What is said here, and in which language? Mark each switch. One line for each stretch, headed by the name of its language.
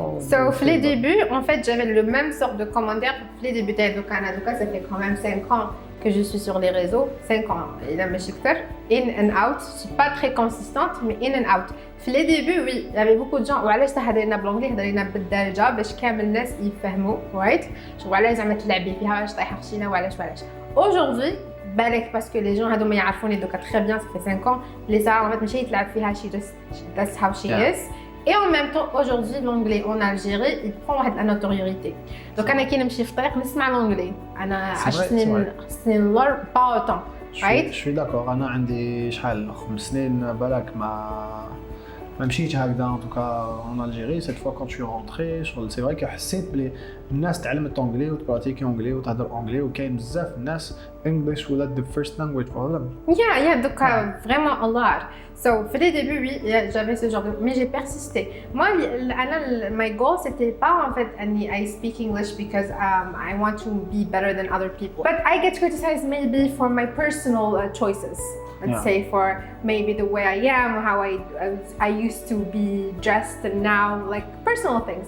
French: So, au début, en fait, j'avais le même sorte de commentaires. Au début, au Canada, ça fait quand même 5 ans que je suis sur les réseaux. 5 ans. Il a mes chiffres.
English: In and out.
French: Je suis pas très consistante, mais
English: in and out.
French: Au début, oui, il y avait beaucoup de gens.
Arabic: وعلاش تهضرينا بالانجلي هضرينا بالدارجه باش كامل الناس يفهموا right. وعلاش زعما تلعبي فيها واش طايحه خشينا وعلاش.
French: Aujourd'hui, parce que les gens
Arabic: هذوما يعرفوني دوكا
French: très bien, ça fait 5 ans. Les Saarays en fait
Arabic: ماشي يتلعب فيها
English: she just that's how she is.
French: Et en même temps, aujourd'hui, l'anglais en Algérie, il prend la notoriété.
Arabic: Donc, أنا كي نمشي في الطريق نسمع l'anglais. أنا 10 سنين لور
French: pas autant. Je suis d'accord.
Arabic: أنا عندي شحال 5 سنين بالك ما مشيتش هكذا
French: en tout cas en Algérie. Cette fois quand je suis rentré, c'est vrai que
Arabic: حسيت بلي الناس تعلمت انجلي وتبراتيكي انجلي وتهضر انجلي وكاين بزاف الناس English ولا
English: the first language for them.
French: Yeah, donc vraiment
English: a lot.
French: So, au début, oui, j'avais ce genre de... Mais j'ai persisté.
English: Moi, my goal,
French: c'était pas en fait,
English: I speak English because I want to be better than other people. But I get criticized maybe for my personal choices. Let's say for maybe the way I am, or how I used to be dressed and now, like personal things.